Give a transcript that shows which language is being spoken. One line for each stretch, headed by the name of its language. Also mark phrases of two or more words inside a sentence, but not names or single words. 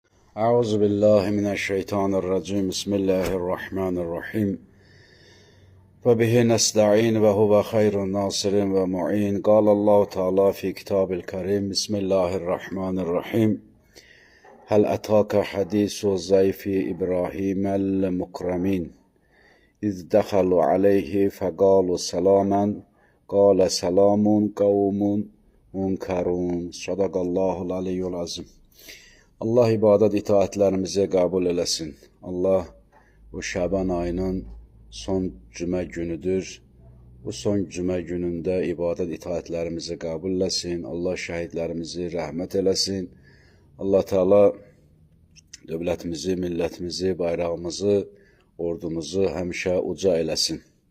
Arabic: أعوذ بالله من الشيطان الرجيم بسم الله الرحمن الرحيم وبه نستعين وهو خير الناصر ومعين قال الله تعالى في كتاب الكريم بسم الله الرحمن الرحيم هل أتاك حديث ضيف إبراهيم المكرمين إذ دخلوا عليه فقالوا سلاما قال سلام قوم منكرون صدق الله العلي العظيم.
Azerbaijani: Allah ibadət itaətlərimizi qəbul eləsin. Allah bu Şaban ayının son cümə günüdür. Bu son cümə günündə ibadət itaətlərimizi qəbul eləsin. Allah şəhidlərimizi rəhmət eləsin. Allah Teala dövlətimizi, millətimizi, bayrağımızı, ordumuzu həmişə uca eləsin.